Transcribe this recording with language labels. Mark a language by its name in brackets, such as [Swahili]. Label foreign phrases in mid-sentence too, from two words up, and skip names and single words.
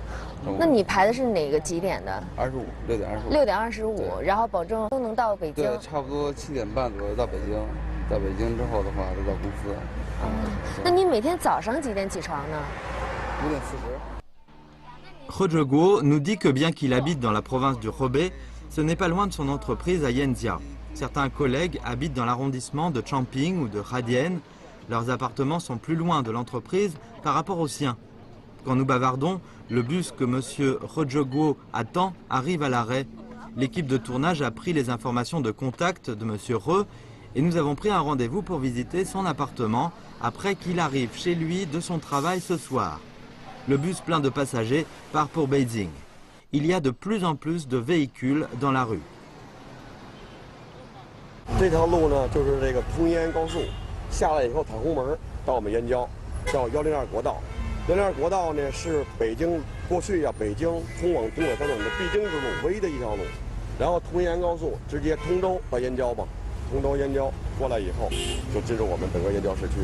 [Chinese] 那你排的是哪个几点的？6点25，然后保证都能到北京。对，差不多7点半左右到北京。到北京之后的话，就到公司。那你每天早上几点起床呢？5点40。 [French] Roger Guo nous dit que bien qu'il habite dans la province du Hebei, ce n'est pas loin de son entreprise à Yanjiao. Certains collègues habitent dans l'arrondissement de Changping ou de Hadian. Leurs appartements sont plus loin de l'entreprise par rapport aux siens. Quand nous bavardons, le bus que M. Roger Guo attend arrive à l'arrêt. L'équipe de tournage a pris les informations de contact de M. Re et nous avons pris un rendez-vous pour visiter son appartement après qu'il arrive chez lui de son travail ce soir. Le bus plein de passagers part pour Beijing. Il y a de plus en plus de véhicules dans la rue. [Chinese] 这条路呢，就是这个通燕高速，下来以后彩虹门到我们燕郊，叫102国道。102国道呢是北京过去北京通往东北方向的必经之路，唯一的一条路。然后通燕高速直接通州到燕郊吧，通州燕郊过来以后，就进入我们整个燕郊市区。